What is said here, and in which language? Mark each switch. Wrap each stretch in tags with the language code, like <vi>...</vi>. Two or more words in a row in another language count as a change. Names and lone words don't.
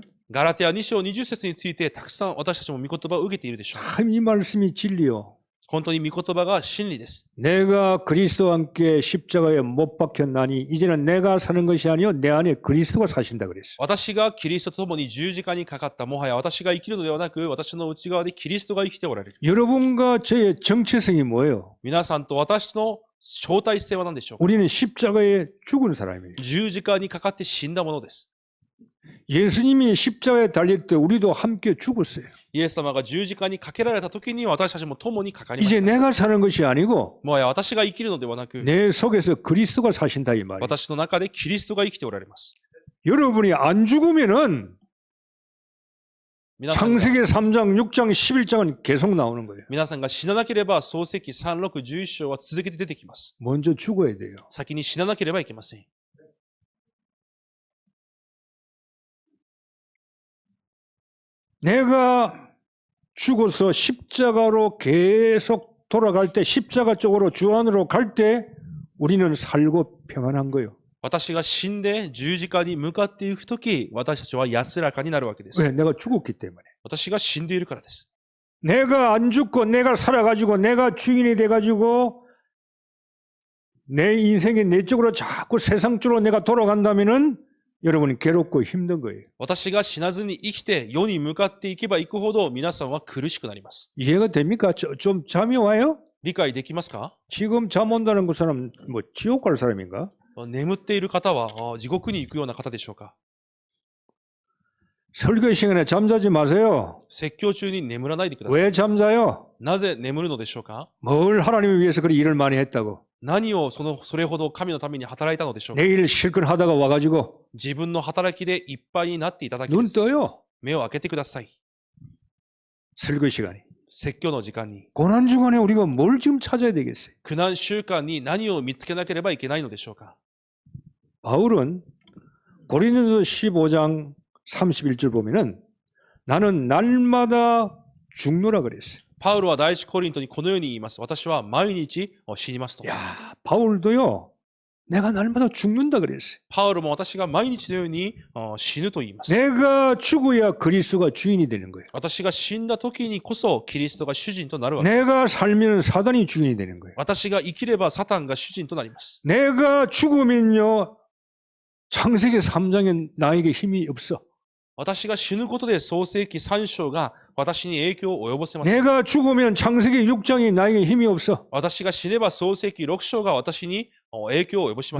<ja>ガラテヤ2章20節についてたくさん私たちも御言葉を受けているでしょう。</ja> <ko>참 이 말씀이 진리요.</ko> <ja>本当に御言葉が真理です。</ja> <ko>내가 그리스도와 함께 십자가에 못 박혔나니 이제는 내가 사는 것이 아니요 내 안에 그리스도가 사신다 그랬어.</ko> <ja>私がキリストと共に十字架にかかった。もはや私が生きるのではなく、私の内側でキリストが生きておられる。</ja> <ko>여러분과 저의 정체성이 뭐예요?</ko> <ja>皆さんと私の招待性は何でしょうか？</ja> <ko>우리는 십자가에 죽은 사람이에요.</ko> <ja>十字架にかかって死んだものです。</ja> <ko>예수님이 십자가에 달릴 때 우리도 함께 죽었어요.</ko> <ja>イエス様が十字架にかけられた時に私たちも共にかかりまし</ja> <ko>이제</ko> <ja>た。</ja> <ko>내가 사는 것이 아니고</ko> <ja>もはや私が生きるのではなく、</ja> <ko>내 속에서 그리스도가 사신다 이 말이에요.</ko> <ja>私の中でキリストが生きておられます。</ja> <ko>여러분이 안 죽으면은</ko> <ja>皆さんが</ja> <ko>창세기 3장, 6장, 11장은 계속 나오는 거예요.</ko> <ja>皆さんが死ななければ、創世記3、6、11章は続けて出てきます。</ja> <ko>먼저 죽어야 돼요.</ko> <ja>先に死ななければいけません。</ja> <ko>내가 죽어서 십자가로 계속 돌아갈 때 십자가 쪽으로 주 안으로 갈 때 우리는 살고 평안한 거예요.</ko> <ja>私が死んで十字架に向かっていくとき、私たちは安らかになるわけです。</ja> <ko>왜? 내가 죽었기 때문에.</ko> <ja>私が死んでいるからです。</ja> <ko>내가 안 죽고 내가 살아가지고 내가 주인이 돼가지고 내 인생이 내 쪽으로 자꾸 세상 쪽으로 내가 돌아간다면은 여러분이 괴롭고 힘든 거예요.</ko> <ja>私が死なずに生きて世に向かっていけばいくほど皆さんは苦しくなります。</ja> <ko>이해가 됩니까? 좀 잠이 와요?</ko> <ja>理解できますか？</ja> <ko>지금 잠 온다는 그 사람 뭐 지옥 갈 사람인가?</ko> <ja>眠っている方は地獄に行くような方でしょうか？</ja> <ko>설교 시간에 잠자지 마세요.</ko> <ja>説教中に眠らないでください。</ja> <ko>왜 잠자요?</ko> <ja>なぜ眠るのでしょうか？</ja> <ko>뭘 하나님을 위해서 그리 일을 많이 했다고.</ko> <ja>何をそれほど神のために働いたのでしょうか？</ja> <ko>내일 실컷 하다가 와가지고</ko> <ja>自分の働きでいっぱいになっていただけで</ja> <ko>눈</ko> <ja>す。</ja> <ko>떠요.</ko> <ja>目を開けてください。</ja> <ko>설교 시간에.</ko> <ja>説教の時間に、</ja> <ko>고난중간에 우리가 뭘 지금 찾아야 되겠어요?</ko> <ja>苦難週間に何を見つけなければいけないのでしょうか？</ja> <ko>바울은 고린도서 15장 31절 보면은 나는 날마다 죽노라 그랬어요.</ko> <ja>パウロは第一コリントにこのように言います。私は毎日死にますと。</ja> <ko>야, 바울도요. 내가 날마다 죽는다 그랬어요.</ko> <ja>パウロも私が毎日のように死ぬと言います。</ja> <ko>내가 죽어야 그리스도가 주인이 되는 거예요.</ko> <ja>私が死んだ時にこそキリストが主人となるわけです。</ja> <ko>내가 살면 사단이 주인이 되는 거예요.</ko> <ja>私が生きればサタンが主人となります。</ja> <ko>내가 죽으면요. 창세기 3장에 나에게 힘이 없어.</ko> <ja>私が死ぬことで創世記3章が私に影響を及ぼせません。</ja> <ko>내가 죽으면 창세기 6장이 나에게 힘이 없어.</ko> <ja>私が死ねば創世記6章が私に影響を及ぼします。</ja>